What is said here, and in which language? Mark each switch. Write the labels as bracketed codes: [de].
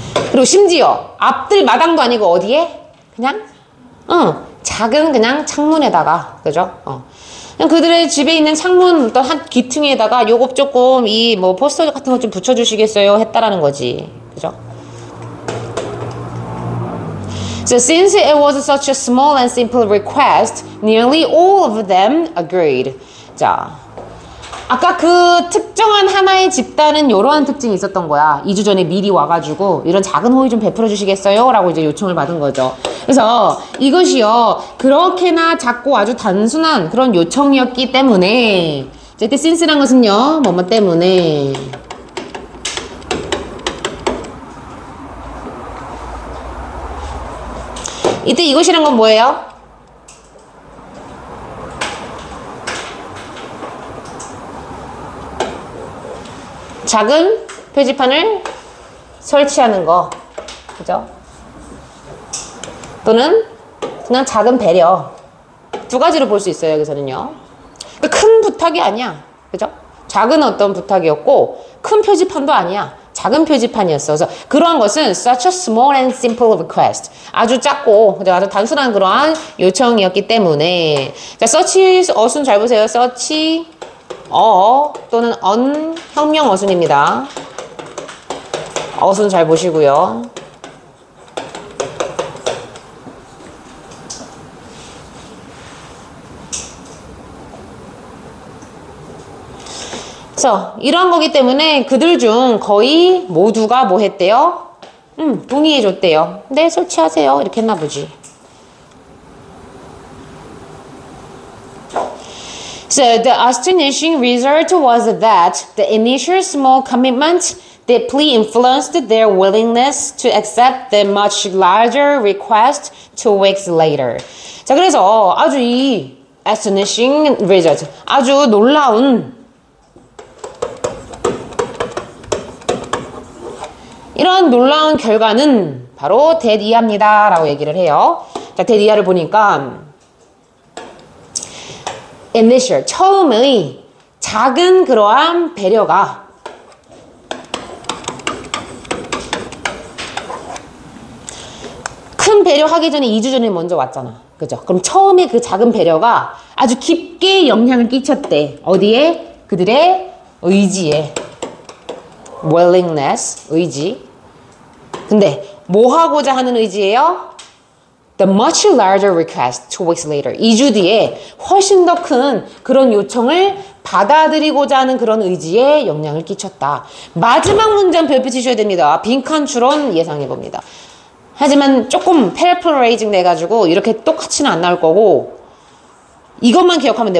[ko] 그리고 심지어 앞들 마당도 아니고 어디에? 그냥 작은 그냥 창문에다가, 그죠? 그냥 그들의 집에 있는 창문 어떤 한 귀퉁이에다가 요거 조금 이 뭐 포스터 같은 거 좀 붙여주시겠어요? 했다라는 거지, 그죠? [en] So since it was such a small and simple request, nearly all of them agreed. [ko] 자, 아까 그 특정한 하나의 집단은 이러한 특징이 있었던 거야. 2주 전에 미리 와가지고 이런 작은 호의 좀 베풀어 주시겠어요? 라고 이제 요청을 받은 거죠. 그래서 이것이요, 그렇게나 작고 아주 단순한 그런 요청이었기 때문에, 이때 since란 것은요, 뭐뭐 때문에. 이때 이것이란 건 뭐예요? 작은 표지판을 설치하는 거, 그죠? 또는 그냥 작은 배려. 두 가지로 볼 수 있어요, 여기서는요. 큰 부탁이 아니야, 그죠? 작은 어떤 부탁이었고, 큰 표지판도 아니야. 작은 표지판이었어. 그래서 그러한 것은 [en] such a small and simple request. [ko] 아주 작고 아주 단순한 그러한 요청이었기 때문에. 자, such 어순 잘 보세요. such 또는 on 혁명 어순입니다. 어순 잘 보시고요. 그래서 이러한 거기 때문에 그들 중 거의 모두가 뭐 했대요? 동의해 줬대요. 네, 설치하세요. 이렇게 했나 보지. [en] So the astonishing result was that the initial small commitment deeply influenced their willingness to accept the much larger request 2 weeks later. [ko] 자, 그래서 아주 이 [en] astonishing result, [ko] 아주 놀라운 이런 놀라운 결과는 바로 대이하입니다 라고 얘기를 해요. 자, 대이하를 보니까 initial, 처음의 작은 그러한 배려가 큰 배려하기 전에 2주 전에 먼저 왔잖아. 그죠? 그럼 처음에 그 작은 배려가 아주 깊게 영향을 끼쳤대. 어디에? 그들의 의지에. willingness, 의지. 근데 뭐 하고자 하는 의지예요? [en] The much larger request 2 weeks later. [ko] 2주 뒤에 훨씬 더 큰 그런 요청을 받아들이고자 하는 그런 의지에 영향을 끼쳤다. 마지막 문장 별표 치셔야 됩니다. 빈칸 추론 예상해 봅니다. 하지만 조금 paraphrasing 돼가지고 이렇게 똑같이는 안 나올 거고 이것만 기억하면 돼.